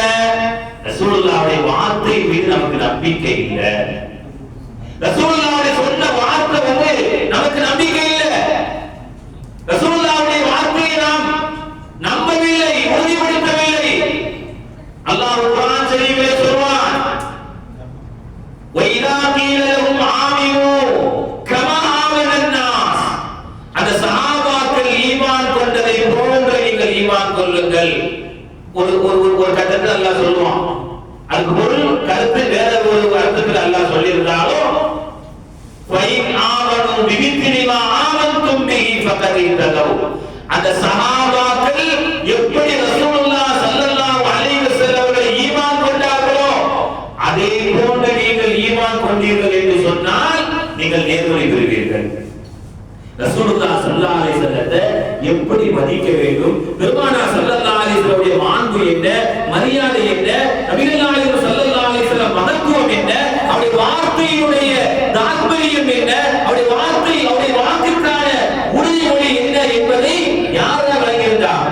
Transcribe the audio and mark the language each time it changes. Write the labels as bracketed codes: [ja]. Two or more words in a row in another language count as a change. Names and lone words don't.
[ta] ரசூலுல்லாஹ்வுடைய வார்த்தை மீது நமக்கு நம்பிக்கை இல்லை. ரசூலுல்லாஹ்வுடைய சொன்ன வார்த்தை நமக்கு நம்பிக்கை இல்லை. ரசூலுல்லாஹ்வுடைய வார்த்தையை நாம் நம்பவில்லை, உறுதிப்படுத்தவில்லை. அல்லாஹ் குர்ஆன் ஷரீஃபிலே சொல்வான், [ar] وَإِذَا قِيلَ لَهُمْ آمِنُوا كَمَا آمَنَ النَّاسُ, [ta] அந்த சஹாபாக்கள் ஈமான் கொண்டதை போன்று நீங்கள் ஈமான் கொள்ளுங்கள். ஒரு கட்டத்தில் அல்லாஹ் சொல்லுவான், அதுக்கு பொருள் கருத்து வேற ஒரு அர்த்தத்தில் அல்லாஹ் சொல்லியிருந்தாலும், [ar] فَإِنْ آمَنُوا بِمِثْلِ مَا آمَنْتُمْ بِهِ فَقَدِ اهْتَدَوْا, [ta] அந்த சஹாபாக்கள் எப்படி ரசூலுல்லாஹ் [ar] صلى الله عليه وسلم [ta] அவர்களை ஈமான் கொண்டார்களோ அதே போன்று நீங்கள் ஈமான் கொண்டீர்கள் என்று சொன்னால் நீங்கள் நேர்வழி பெறுவீர்கள். ரசூலுல்லாஹ் [ar] صلى الله عليه وسلمதை [ta] எப்படி மதிக்க வேண்டும், பெருமானார் [ar] صلى الله عليه وسلمுடைய [ta] மாண்பு என்ன, மரியாதை என்ன, நபிகள் நாயகம் [ar] صلى الله عليه وسلم [ta] மகத்துவம் என்ன, அவருடைய வார்த்தையுடைய தாத்பரியம் என்ன, அவருடைய வாக்குக்கான உறுதிமொழி என்ன என்பதை யாரால் வழங்கியிருந்தார்?